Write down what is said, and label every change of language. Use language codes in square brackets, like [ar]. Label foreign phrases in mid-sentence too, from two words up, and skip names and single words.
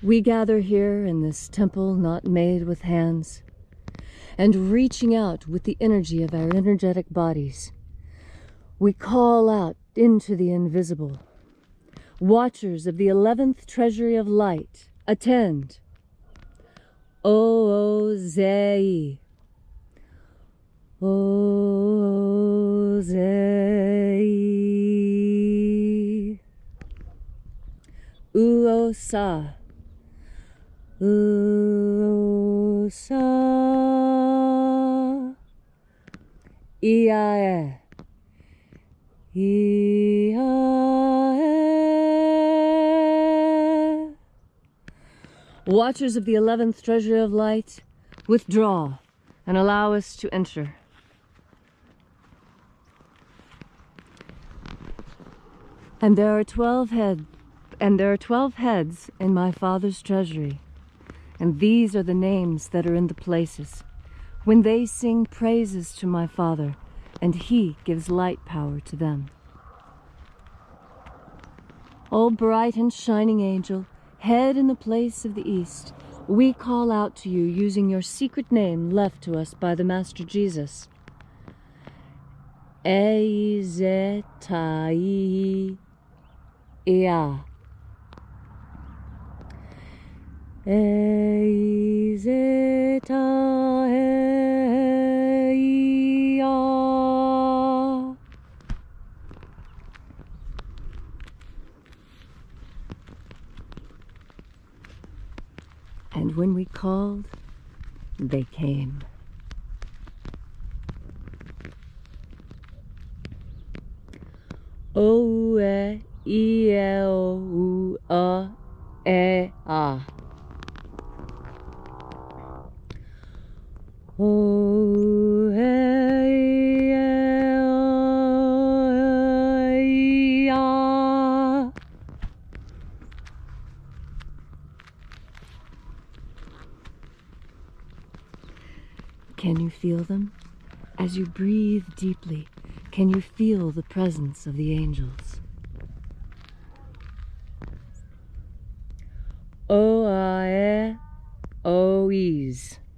[en] We gather here in this temple not made with hands, and reaching out with the energy of our energetic bodies, we call out into the invisible. Watchers of the 11th Treasury of Light, attend. O-Zei. O-Zei. U-O-Sa. U-O-Sa. I-A-E. I-A-E. Watchers of the 11th Treasury of Light, withdraw and allow us to enter. And there are 12 heads in my Father's treasury, and these are the names that are in the places, when they sing praises to my Father, and he gives light power to them. O bright and shining angel, head in the place of the east, we call out to you using your secret name left to us by the Master Jesus. Eizetai. Ea. Eizetai. And when we called, they came. O-E-I-E-O-U-A-E-A. O-E-I-E-O-U-A. Can you feel them? As you breathe deeply, can you feel the presence of the angels? O-I-E-O-E's.